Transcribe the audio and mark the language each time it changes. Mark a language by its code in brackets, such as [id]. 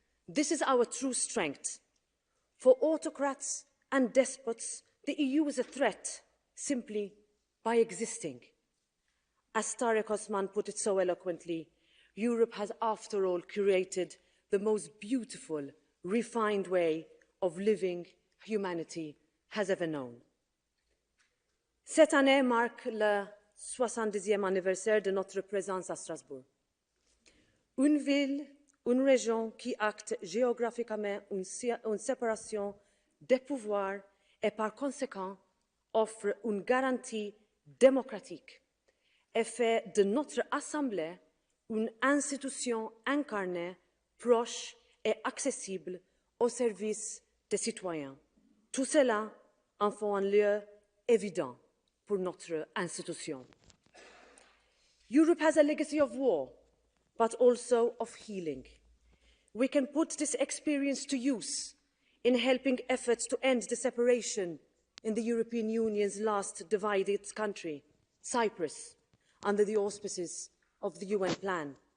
[en] This is our true strength. For autocrats and despots, the EU is a threat simply by existing. As Tarek Osman put it so eloquently, Europe has, after all, curated the most beautiful, refined way of living humanity has ever known. [fr] Cette année marque le 70e anniversaire de notre présence à Strasbourg. Une ville, une région qui acte géographiquement une séparation des pouvoirs et par conséquent offre une garantie démocratique et fait de notre Assemblée une institution incarnée, proche et accessible au service des citoyens. Tout cela en fait un lieu évident pour notre institution. [en] Europe has a legacy of war, but also of healing. We can put this experience to use in helping efforts to end the separation in the European Union's last divided country, Cyprus, under the auspices of the UN plan.